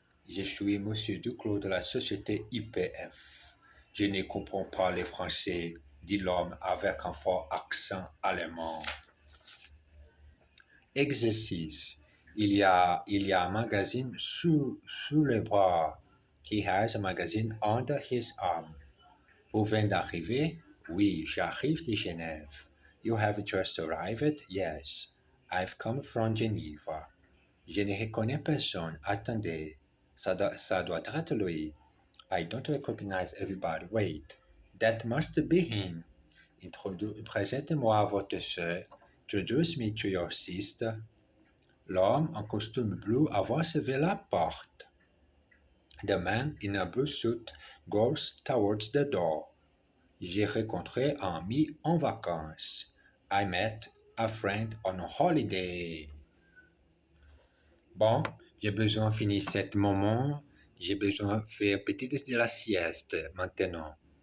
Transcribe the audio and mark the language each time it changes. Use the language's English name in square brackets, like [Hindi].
[French] Je suis monsieur Duclos de la société IPF. Je ne comprends pas le français, dit l'homme avec un fort accent allemand. Exercice. Il y a un magazine sous le bras. [English] He has a magazine under his arm. [French] Vous venez d'arriver? Oui, j'arrive de Genève. [English] You have just arrived? Yes. I've come from Geneva. [French] Je ne reconnais personne. Attendez. Ça doit être lui. [English] I don't recognize everybody. Wait. That must be him. [French] Présentez-moi votre sœur. [English] Introduce me to your sister. [French] L'homme en costume bleu avance vers la porte. [English] The man in a blue suit goes towards the door. [French] J'ai rencontré un ami en vacances. [English] I met a friend on a holiday. [French] Bon, j'ai besoin de finir ce moment. J'ai besoin de faire petite de la sieste maintenant.